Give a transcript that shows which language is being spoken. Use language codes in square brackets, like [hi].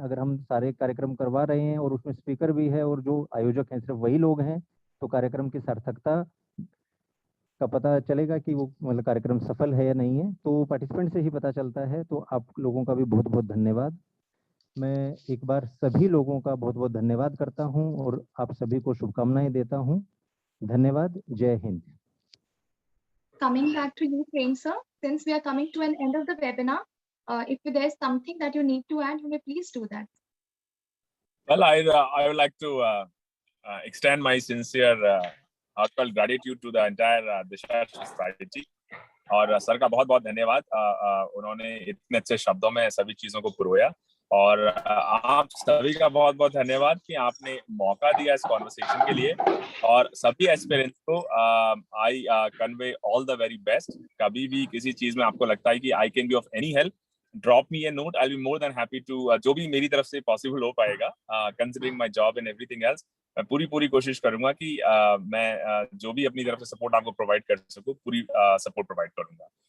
[hi] अगर हम सारे कार्यक्रम करवा रहे हैं और उसमें स्पीकर भी है और जो आयोजक हैं सिर्फ वही लोग हैं, तो कार्यक्रम की सार्थकता का पता चलेगा कि वो मतलब कार्यक्रम सफल है या नहीं है, तो पार्टिसिपेंट से ही पता चलता है। तो आप लोगों का भी बहुत बहुत धन्यवाद। मैं एक बार सभी लोगों का बहुत बहुत धन्यवाद करता हूं और आप सभी को शुभकामनाएं देता हूं। धन्यवाद। जय Hind. [en] Coming back to you, Prem sir, since we are coming to an end of the webinar, if there is something that you need to add, you may please do that. Well, I would like to extend my sincere heartfelt gratitude to the entire Disha Society [hi] और sir का बहुत बहुत धन्यवाद। उन्होंने इतने अच्छे शब्दों में सभी चीजों को पुरोया और आप सभी का बहुत बहुत धन्यवाद कि आपने मौका दिया इस कॉन्वर्सेशन के लिए। और सभी एस्पिरेंट्स को [en] I convey all the very best. [hi] कभी भी किसी चीज में आपको लगता है कि [en] I can be of any help, drop me a note, I will be more than happy to, [hi] जो भी मेरी तरफ से पॉसिबल हो पाएगा, [en] considering my job and everything else, [hi] मैं पूरी कोशिश करूंगा कि मैं जो भी अपनी तरफ से सपोर्ट आपको प्रोवाइड कर सकूं, पूरी सपोर्ट प्रोवाइड करूंगा।